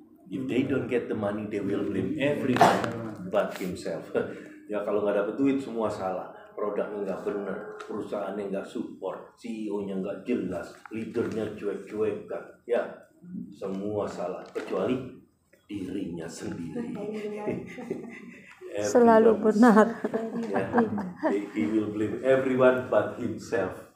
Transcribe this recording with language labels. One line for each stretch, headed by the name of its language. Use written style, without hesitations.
English: If they don't get the money, they will blame everyone but himself.
Indonesian: Ya kalau nggak dapat duit semua salah. Produknya nggak benar, perusahaannya nggak support, CEO-nya nggak jelas, leadernya cuek-cuekan, ya semua salah kecuali dirinya sendiri. Selalu benar.
English: Ya, he will blame everyone but himself.